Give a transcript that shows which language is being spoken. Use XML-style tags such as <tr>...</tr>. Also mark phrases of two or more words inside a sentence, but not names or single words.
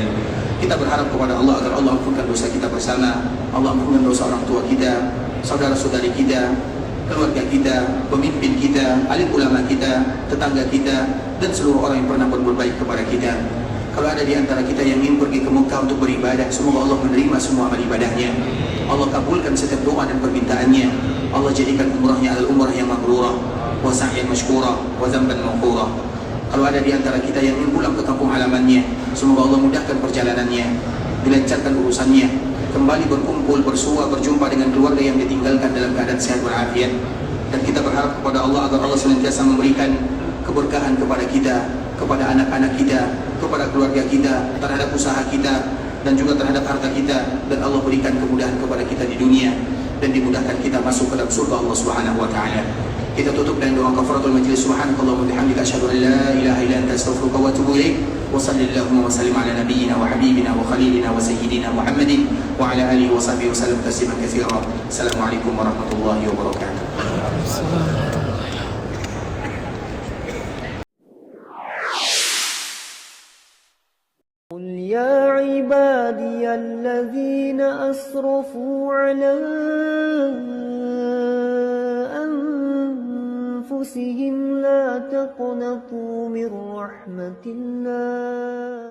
<id>Kita berharap kepada Allah agar Allah ampunkan dosa kita bersama, Allah ampunkan dosa orang tua kita, saudara-saudari kita, keluarga kita, pemimpin kita, alim ulama kita, tetangga kita, dan seluruh orang yang pernah berbuat baik kepada kita. Kalau ada di antara kita yang ingin pergi ke Mekah untuk beribadah, semoga Allah menerima semua amal ibadahnya. Allah kabulkan setiap doa dan permintaannya. Allah jadikan umrahnya adalah umrah yang</id> <ar>mabrurah, wa sa'yan mashkurah, wa zamban maghfurah.</ar> <id>Kalau ada di antara kita yang ingin pulang ke kampung halamannya, semoga Allah mudahkan perjalanannya, dilancarkan urusannya, kembali berkumpul, bersua, berjumpa dengan keluarga yang ditinggalkan dalam keadaan sehat walafiat. Dan kita berharap kepada Allah agar Allah senantiasa memberikan keberkahan kepada kita, kepada anak-anak kita, kepada keluarga kita, terhadap usaha kita, dan juga terhadap harta kita. Dan Allah berikan kemudahan kepada kita di dunia, dan dimudahkan kita masuk ke dalam surga Allah</id> <ar>Subhanahu wa taala.</ar> <id>Kita tutup dengan doa</id> <ar>kafaratul majlis. Subhanakallahumma wa bihamdika asyhadu an la ilaha illa anta astaghfiruka wa atubu ilaik. Wa sallallahu wa sallim ala nabiyyina wa habibina wa khalilina wa sayyidina Muhammadin wa ala alihi wa sahbihi wa sallam tasliman katsira. Assalamualaikum warahmatullahi wabarakatuh. قل يا عبادي الذين أسرفوا على أنفسهم لا تقنطوا من رحمة الله</ar>